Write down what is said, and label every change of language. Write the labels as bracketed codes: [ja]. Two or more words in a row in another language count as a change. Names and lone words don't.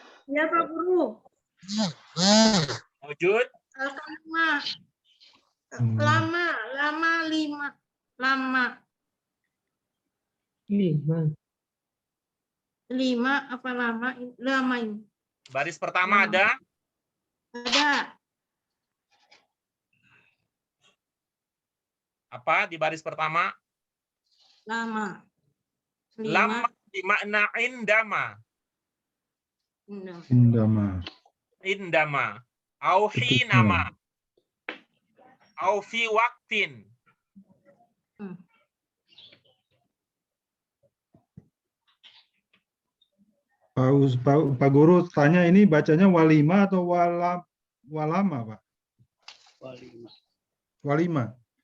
[id] Ya Pak Guru. Wujud. Al-kalimah. Hmm. Lama 5. Lama. 5 apa lama? Lama ini. Baris pertama ada. Ada. Apa di baris pertama? Lama. 5. Lama dimakna indama. Indama. [ar] عندما. أو [id] Ketika. [ar] حينما. أو في وقت. [id] Pak Guru tanya ini bacanya walima atau walama, Pak? Walima.